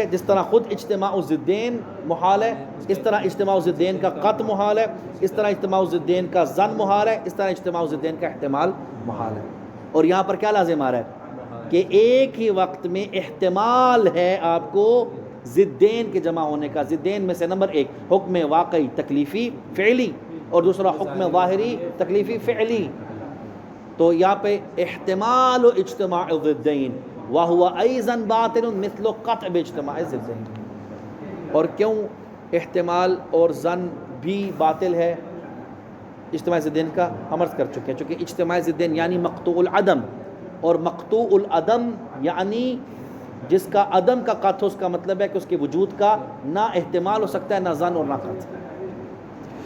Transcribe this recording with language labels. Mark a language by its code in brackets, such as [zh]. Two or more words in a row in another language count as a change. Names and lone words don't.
[ur] جس طرح خود اجتماع الضدین محال ہے، اس طرح اجتماع الضدین کا قط محال ہے، اس طرح اجتماع الضدین کا ظن محال ہے، اس طرح اجتماع الضدین کا احتمال محال ہے. اور یہاں پر کیا لازم آ رہا ہے کہ ایک ہی وقت میں احتمال ہے آپ کو ضدین کے جمع ہونے کا. ضدین میں سے نمبر ایک حکم واقعی تکلیفی فعلی اور دوسرا حکم ظاہری تکلیفی فعلی. تو یہاں پہ [ar] احتمال و اجتماع الضدین وَهُوَ أَيْضًا بَاطِلٌ مِثْلُ قَطْعِ بِاجْتِمَاعِ الضدین. [ur] اور کیوں احتمال اور ظن بھی باطل ہے اجتماع ضدین کا؟ ہم عرض کر چکے ہیں، چونکہ اجتماع ضدین یعنی مقطوع العدم، اور مقطوع العدم یعنی جس کا عدم کا قطع، اس کا مطلب ہے کہ اس کے وجود کا نہ احتمال ہو سکتا ہے، نہ ظن اور نہ قطع.